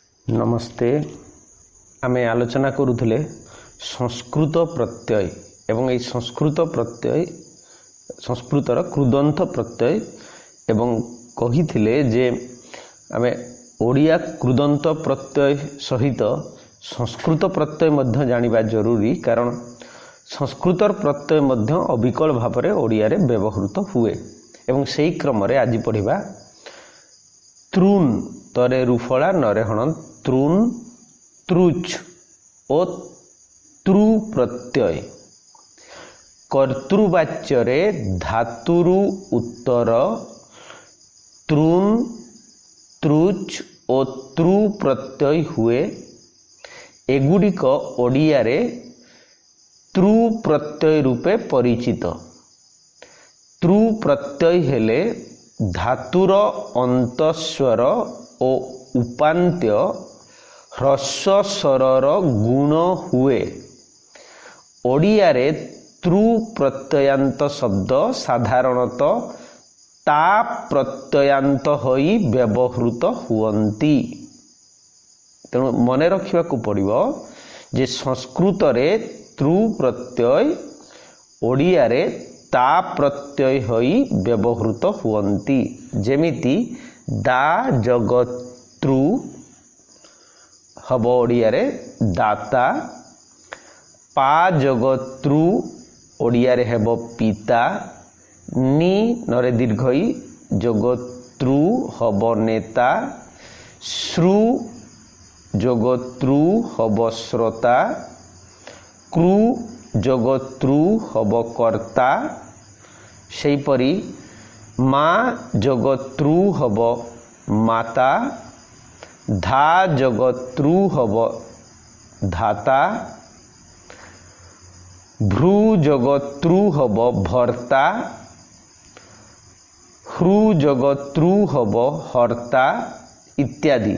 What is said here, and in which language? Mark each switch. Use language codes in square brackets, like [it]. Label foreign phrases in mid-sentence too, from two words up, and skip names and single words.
[or] ନମସ୍ତେ। ଆମେ ଆଲୋଚନା କରୁଲେ ସଂସ୍କୃତ ପ୍ରତ୍ୟୟ ଏବଂ ଯେ ସଂସ୍କୃତ ପ୍ରତ୍ୟୟ ସଂସ୍କୃତର କୃଦନ୍ତ ପ୍ରତ୍ୟୟ ଏବଂ କହି ଯେ ଆମେ ଓଡ଼ିଆ କୃଦନ୍ତ ପ୍ରତ୍ୟୟ ସହିତ ସଂସ୍କୃତ ପ୍ରତ୍ୟୟ ମଧ୍ୟ ଜାଣିବା ଜରୁରୀ, କାରଣ ସଂସ୍କୃତର ପ୍ରତ୍ୟୟ ମଧ୍ୟ ଅବିକଳ ଭାବରେ ଓଡ଼ିଆ ରେ ବ୍ୟବହୃତ ହୁଏ। ଏବଂ ସେହି କ୍ରମ ରେ ଆଜି ପଢ଼ିବା ତୃଣ ତରେ ରୁଫଲା ନରେ ହଣ ତୃଣ ତୃଚ ଓ ତୃ ପ୍ରତ୍ୟୟ କର୍ତୃବାଚ୍ୟ ରେ ଧାତୁରୁ ଉତ୍ତର ତୃଣ ତୃଚ ଓ ତୃ ପ୍ରତ୍ୟୟ ହୁଏ। ଏଗୁଡ଼ିକ ଓଡ଼ିଆ ରେ ତୃ ପ୍ରତ୍ୟୟ ରୂପେ ପରିଚିତ। ତୃ ପ୍ରତ୍ୟୟ ହେଲେ ଧାତୁର ଅନ୍ତସ୍ୱର ଓ ଉପାନ୍ତ୍ୟ ହ୍ରସ୍ୱ ସ୍ୱରର ଗୁଣ ହୁଏ। ଓଡ଼ିଆ ରେ ତୃ ପ୍ରତ୍ୟୟାନ୍ତ ଶବ୍ଦ ସାଧାରଣତଃ ତା ପ୍ରତ୍ୟୟାନ୍ତ ହୋଇ ବ୍ୟବହୃତ ହୁଅନ୍ତି। ତେଣୁ ମନ ରଖା ପଡ଼ିବ ଯେ ସଂସ୍କୃତ ରେ ତୃ ପ୍ରତ୍ୟୟ ଓଡ଼ିଆ ରେ ତା ପ୍ରତ୍ୟୟ ହୋଇ ବ୍ୟବହୃତ ହୁଅନ୍ତି। ଯେମିତି ଦା ଜଗତୃ ହବ ଓଡ଼ିଆ ରେ ଦାତା, ପା ଜଗତୃ ଓଡ଼ିଆ ରେ ହେବ ପିତା, ନୀ ନରେ ଦୀର୍ଘଇ ଜଗତୃ ହବ ନେତା, ଶ୍ରୁ ଜଗତୃ ହବ ଶ୍ରୋତା, କୃ ଜଗତୃ ହବ କର୍ତ୍ତା। ସେହିପରି ମା ଜଗତୃ ହବ ମାତା, ଧା ଜଗତୃ ହବ ଧାତା, ଭ୍ରୂ ଜଗତୃ ହବ ଭର୍ତ୍ତା, ହ୍ରୂ ଜଗତୃ ହବ ହର୍ତ୍ତା ଇତ୍ୟାଦି।